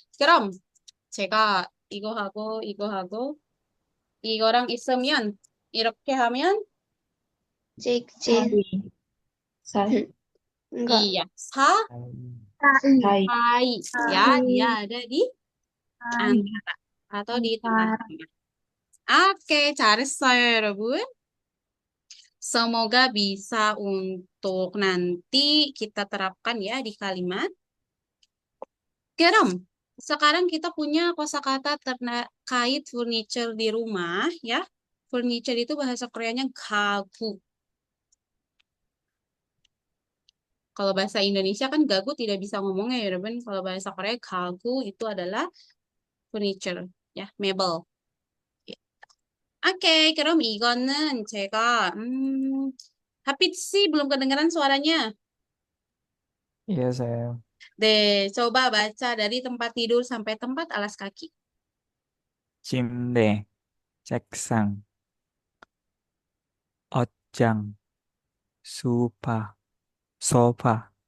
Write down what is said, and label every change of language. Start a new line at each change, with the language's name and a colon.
Korean: 그럼 제가 이거 하고 이거랑 있으면 이렇게 하면 직진. 사이,
Indonesian: Enggak. iya
Korean: 사이,
Indonesian: sa'i ya dia ada di antara atau di tengah-tengah.
Korean: Oke, 잘했어요, 여러분.
Indonesian: Semoga bisa untuk nanti kita terapkan ya di kalimat. Keram, sekarang kita punya kosakata terkait furniture di rumah ya. Furniture itu bahasa Koreanya gagu. Kalau bahasa Indonesia kan gagu tidak bisa ngomongnya ya, Ruben. Kalau bahasa Korea gagu itu adalah furniture ya, mebel.
Korean: Oke, 그럼 이거는 제가 하피트 씨
Indonesian: belum kedengaran suaranya. Iya, saya. Deh, coba baca dari tempat tidur sampai tempat alas kaki.
Korean: 침대, 책상, 옷장, 소파, 소파,